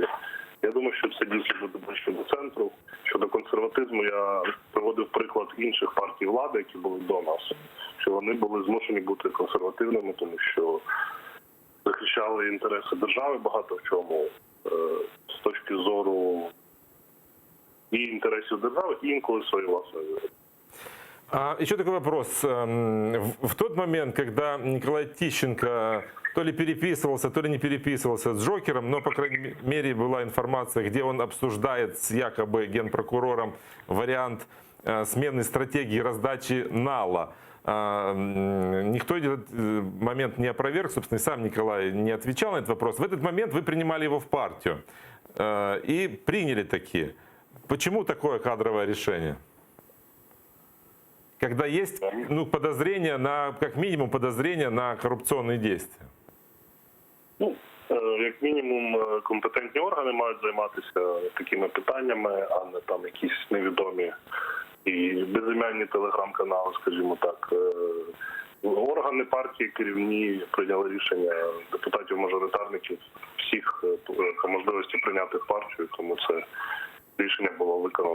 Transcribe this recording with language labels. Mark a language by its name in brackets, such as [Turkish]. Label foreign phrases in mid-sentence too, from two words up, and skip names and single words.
[Ukrainian] Я думаю, що це дійсно буде ближче до центру. Щодо консерватизму, я приводив приклад інших партій влади, які були до нас, що вони були змушені бути консервативними, тому що захищали інтереси держави багато в чому з точки зору і інтересів держави, і інколи своєї власної. [Russian] Еще такой вопрос. В тот момент, когда Николай Тищенко то ли переписывался, то ли не переписывался с Джокером, но, по крайней мере, была информация, где он обсуждает с якобы генпрокурором вариант смены стратегии раздачи нала. Никто этот момент не опроверг, собственно, и сам Николай не отвечал на этот вопрос. В этот момент вы принимали его в партию и приняли такие. Почему такое кадровое решение? Когда есть, ну, подозрения на, как минимум, подозрения на коррупционные действия? [Ukrainian] Ну, як мінімум, компетентні органи мають займатися такими питаннями, а не там якісь невідомі і безім'янні телеграм-канали, скажімо так. Органи партії керівні прийняли рішення депутатів-мажоритарників всіх по можливості прийняти партію, тому це рішення було виконано.